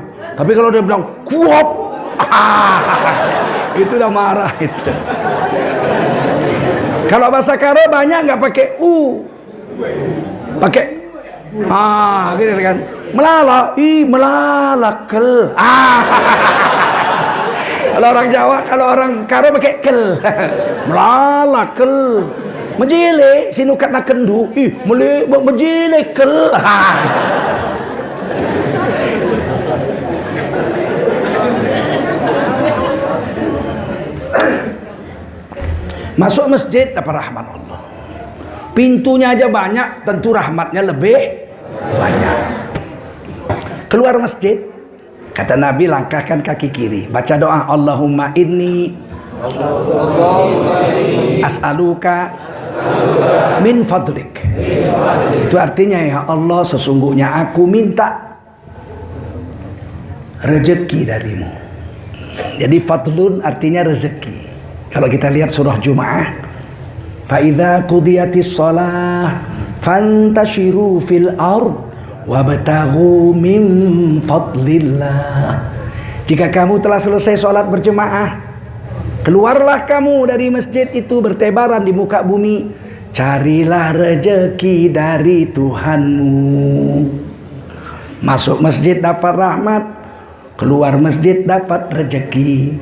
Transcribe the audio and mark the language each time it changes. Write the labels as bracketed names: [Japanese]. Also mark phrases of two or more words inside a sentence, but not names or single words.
[Indonesian] Tapi kalau dia bilang kuop, itu udah marah itu. Kalau bahasa Karo banyak nggak pakai pakai gitu kan. [Batak Karo] Melala, melalakel. [Indonesian] Kalau orang Jawa, kalau orang Karo pakai kel. [Batak Karo] Melalakel. Menjile, sinukat nak kendu. Menjile kel. [Indonesian] Masuk masjid dapat rahmat Allah. Pintunya aja banyak, tentu rahmatnya lebih banyak. Keluar masjid, kata Nabi, langkahkan kaki kiri, baca doa, [Arabic] اللهم إني أسألك من فضلك. [Indonesian] Itu artinya, [Arabic] ya Allah, [Indonesian] sesungguhnya aku minta rezeki darimu. Jadi fadlun artinya rezeki. Kalau kita lihat surah Jumu'ah, [Arabic] فإذا قضيت الصلاة فانتشروا في الأرض وابتغوا من فضل الله. [Indonesian] Jika kamu telah selesai sholat berjemaah, keluarlah kamu dari masjid itu bertebaran di muka bumi, carilah rezeki dari Tuhanmu. Masuk masjid dapat rahmat, keluar masjid dapat rezeki.